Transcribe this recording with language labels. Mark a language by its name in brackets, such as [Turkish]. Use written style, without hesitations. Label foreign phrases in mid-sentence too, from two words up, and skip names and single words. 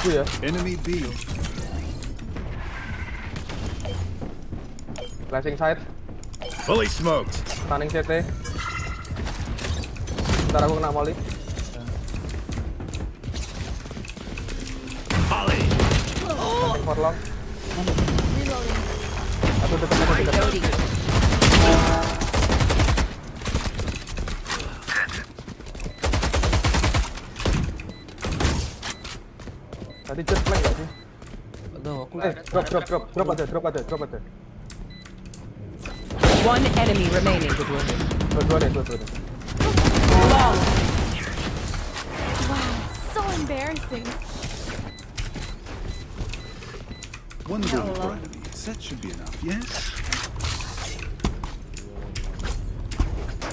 [Indonesian] Ya. [English] Enemy B. Flashing side. Fully smoked. Stunning CT. [Indonesian] Bentar aku kena molly. [English] Molly. Stunning for long. Reloading. [Indonesian] Aku dekat. Tadi jet flank gak sih? Aduh, aku Drop ada. [English] One enemy remaining. [Indonesian] Dua nih. [English] Wow, so embarrassing. One bullet per enemy. That should be enough, yes?